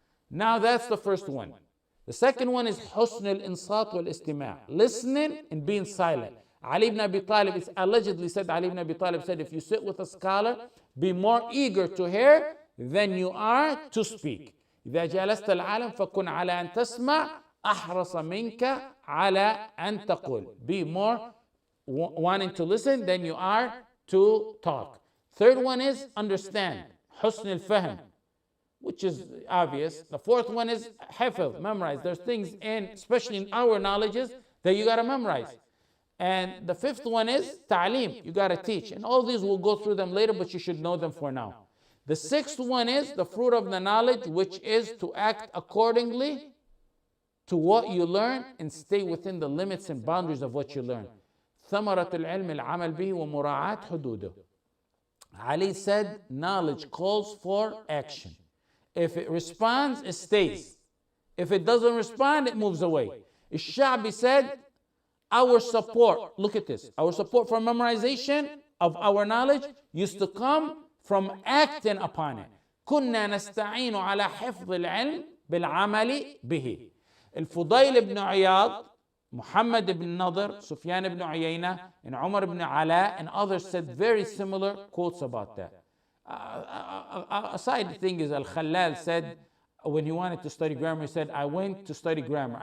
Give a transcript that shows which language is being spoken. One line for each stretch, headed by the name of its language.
English: Now that's the first one. The second one is husn al-insat wal-istima', listening and being silent. Ali ibn Abi Talib, it's allegedly said, Ali ibn Abi Talib said, if you sit with a scholar, be more eager to hear than you are to speak.
Arabic: إذا جلست العالم فكن على أن تسمع أحرص منك على أن تقول.
English: Be more wanting to listen than you are to talk. Third one is understand.
Arabic: حسن الفهم.
English: which is obvious. The fourth one is hifz, memorize. There's things in, especially in our knowledges, that you got to memorize. And the fifth one is ta'aleem, you got to teach. And all these we'll go through them later, but you should know them for now. The sixth one is the fruit of the knowledge, which is to act accordingly to what you learn and stay within the limits and boundaries of what you learn.
Arabic: ثمرة العلم العمل به ومراعاة حدوده.
English: Ali said, knowledge calls for action. If it responds, it stays. If it doesn't respond, it moves away. Al-Sha'bi said, our support, look at this, our support for memorization of our knowledge used to come from acting upon it.
Arabic: كنا نستعين على حفظ العلم بالعمل به.
English: الفضيل ibn Iyad, Muhammad ibn Nadr, Sufyan ibn Uyayna, and Umar ibn Ala, and others said very similar quotes about that. A side thing is Al-Khalal said, when he wanted to study grammar, he said, I went to study grammar.